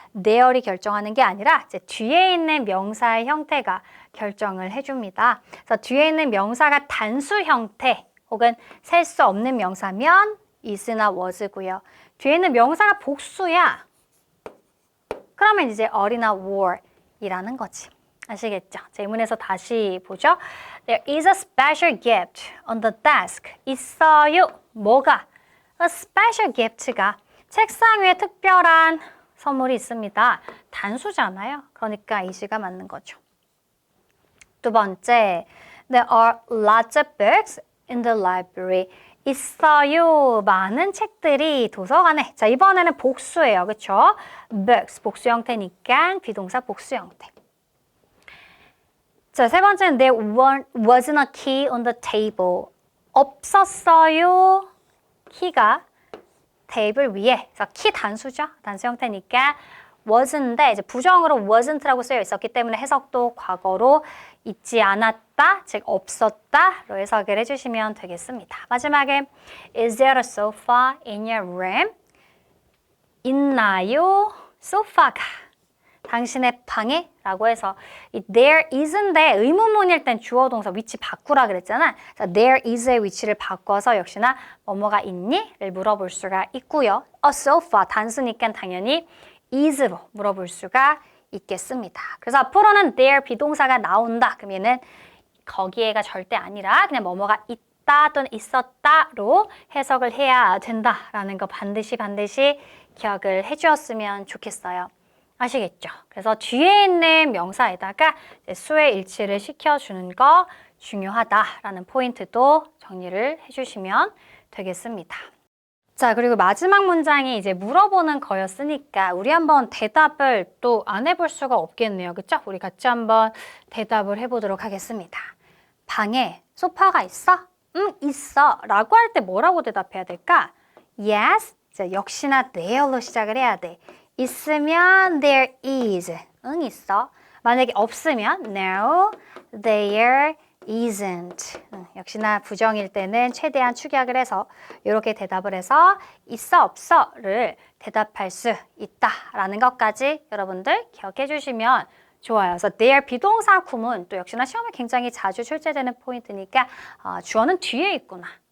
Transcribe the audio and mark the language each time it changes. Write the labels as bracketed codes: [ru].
[ko] there이 결정하는 게 아니라 이제 뒤에 있는 명사의 형태가 결정을 해줍니다. 그래서 뒤에 있는 명사가 단수 형태 혹은 셀 수 없는 명사면 is나 was고요. 뒤에 있는 명사가 복수야. 그러면 이제 are나 were이라는 거지. 아시겠죠? 자, 예문에서 다시 보죠. [en] There is a special gift on the desk. [ko] 있어요. 뭐가? A special gift가 책상 위에 특별한 선물이 있습니다. 단수잖아요. 그러니까 is가 맞는 거죠. 두 번째, [en] There are lots of books in the library. [ko] 있어요. 많은 책들이 도서관에. 자, 이번에는 복수예요. 그렇죠? books, 복수 형태니까 비동사 복수 형태. 자, 세 번째는 [en] There wasn't a key on the table. [ko] 없었어요. 키가 테이블 위에. 그래서 키 단수죠. 단수 형태니까 wasn'인데 이제 부정으로 wasn't라고 쓰여 있었기 때문에 해석도 과거로 있지 않았다, 즉 없었다로 해석을 해주시면 되겠습니다. [en] 마지막에 Is there a sofa in your room? [ko] 있나요? 소파가. 당신의 방에? 라고 해서 이 there is인데 의문문일 땐 주어 동사 위치 바꾸라 그랬잖아. 그래서 there is의 위치를 바꿔서 역시나 뭐뭐가 있니? 를 물어볼 수가 있고요. A sofa 단수니까 당연히 is로 물어볼 수가 있겠습니다. 그래서 앞으로는 there 비동사가 나온다. 그럼 얘는 거기에가 절대 아니라 그냥 뭐뭐가 있다 또는 있었다로 해석을 해야 된다라는 거 반드시 기억을 해주었으면 좋겠어요. 아시겠죠? 그래서 뒤에 있는 명사에다가 수의 일치를 시켜주는 거 중요하다라는 포인트도 정리를 해주시면 되겠습니다. 자, 그리고 마지막 문장이 이제 물어보는 거였으니까 우리 한번 대답을 또 안 해볼 수가 없겠네요. 그쵸? 우리 같이 한번 대답을 해보도록 하겠습니다. 방에 소파가 있어? 응, 있어. 라고 할 때 뭐라고 대답해야 될까? [en] Yes. [ko] 자, 역시나 there로 시작을 해야 돼. 있으면 there is. 응, 있어. 만약에 없으면 [en] no, there isn't. [ko] 역시나 부정일 때는 최대한 축약을 해서 이렇게 대답을 해서 있어, 없어를 대답할 수 있다라는 것까지 여러분들 기억해 주시면 좋아요. 그래서 there 비동사 구문 또 역시나 시험에 굉장히 자주 출제되는 포인트니까 주어는 뒤에 있구나.